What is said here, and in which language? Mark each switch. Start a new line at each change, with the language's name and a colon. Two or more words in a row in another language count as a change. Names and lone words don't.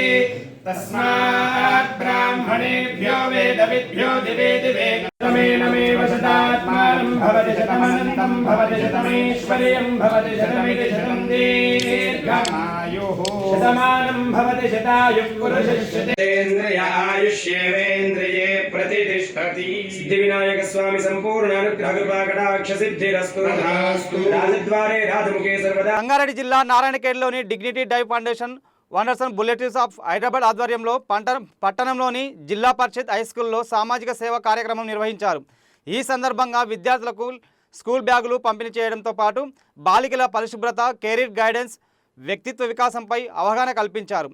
Sanskrit: तस्मात् ब्राह्मणेभ्यो वेदविद्भ्यो दिवे दिवे तमेनमेव शतात्मानं भवति शतमनन्तं भवति शतमेश्वर्यं भवति शतमिति शतं दीर्घमायुः शतमानं भवति शतायुः पुरुषस्यतेन्द्रिय आयुष्येवेन्द्रिये प्रतिष्ठति. सिद्धिविनायक स्वामी संपूर्ण अनुग्रह कृपा कटाक्ष सिद्धिरस्तु. राजद्वारे राजमुखे सर्वदा.
Telugu: సంగారెడ్డి జిల్లా నారాయణఖేడ్లోని డిగ్నిటీ డైవ్ ఫౌండేషన్ వండర్సన్ బుల్లెటిన్స్ ఆఫ్ హైదరాబాద్ ఆధ్వర్యంలో పట్టణంలోని జిల్లా పరిషత్ హైస్కూల్లో సామాజిక సేవ కార్యక్రమం నిర్వహించారు. ఈ సందర్భంగా విద్యార్థులకు స్కూల్ బ్యాగులు పంపిణీ చేయడంతో పాటు బాలికల పరిశుభ్రత,
English: career guidance,
Telugu: వ్యక్తిత్వ వికాసంపై అవగాహన కల్పించారు.